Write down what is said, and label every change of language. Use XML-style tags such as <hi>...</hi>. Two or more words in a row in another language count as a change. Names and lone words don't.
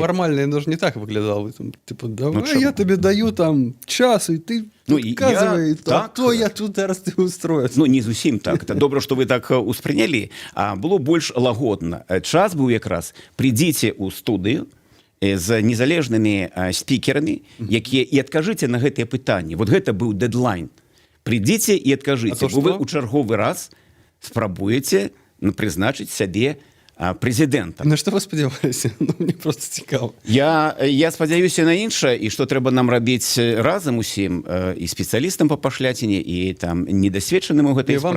<be>Фармальна яно ж не так выглядало. Типа,</be> <ru>давай я тебе даю</ru> <be>там час, і ты адказвай, то я тут зараз ты устроюсь. Ну, не зусім так. Добра, што вы так успрынялі. А было больш лагодна. Час быў якраз: прыйдзіце ў студыю з незалежнымі спікерамі, якія і адкажыце на гэтыя пытанні. Вот гэта быў дэдлайн.</be> <ru>Придите и откажите.</ru> <be>Вы у чарговы раз спрабуеце прызначыць сябе прэзідэнтам. На што вы спадзяваліся? Ну, мне просто цікава. Я спадзяюся на іншае, і што трэба нам рабіць разам усім, і спецыялістам па пашляціне, і там недасведчаным у гэтай справе.</be>